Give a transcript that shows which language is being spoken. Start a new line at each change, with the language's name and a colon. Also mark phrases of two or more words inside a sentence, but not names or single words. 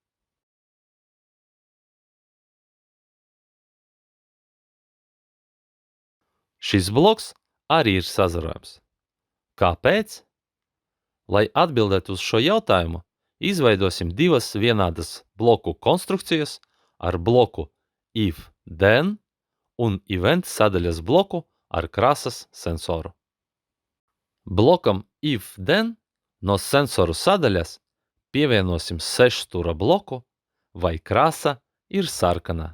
Latvian: Šis bloks arī ir sazarojums. Kāpēc? Lai atbildētu uz šo jautājumu, izveidosim divas vienādas bloku konstrukcijas ar bloku
English: if then
Latvian: un event sadaļas bloku ar krāsas sensoru. Blokam
English: if then
Latvian: no sensoru sadaļas pievienosim 6 stūra bloku vai krāsa ir sarkana.